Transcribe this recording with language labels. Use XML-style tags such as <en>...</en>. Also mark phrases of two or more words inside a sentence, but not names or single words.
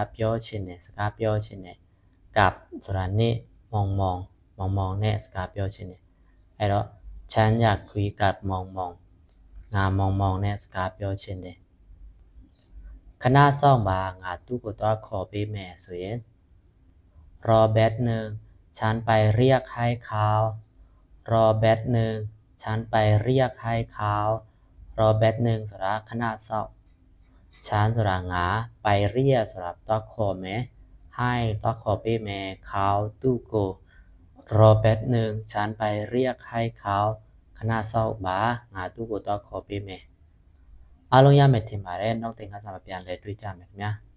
<my>ပြောချင်တယ်စကားပြောချင်တယ်กับဆိုတာနဲ့มองနဲ့စကားပြောချင်တယ်အဲ့တော့</my> <th>ฉันอยากคุยกับมอง</th> <my>ငါมองနဲ့စကားပြောချင်တယ်ခဏစောင့်ပါငါသူ့ကိုတော့ခေါ်ပေးမယ် ဆိုရင်</my> <th>รอแป๊บนึงฉันไปเรียกให้เขารอแป๊บนึง</th> <my>ฉัน</my> <th>ไปเรียก</th> <my>ให้เขารอแป๊บนึงဆိုတာခဏစောင့်ฉันဆိုတာငါไปเรียกဆိုတာတော့ခေါ်မယ်ให้တော့ခေါ်ပေးမယ်เขาသူ့ကို</my> <th>รอแป๊บนึงฉันไปเรียกให้เขา</th> <my>ခဏစောင့်ပါငါသူ့ကိုတော့ခေါ်ပေးမယ်အားလုံးရမယ်ထင်ပါတယ်နောက်သင်ခန်းစာမှာပြန်လည်တွေ့ကြမယ်ခင်ဗျာ</my>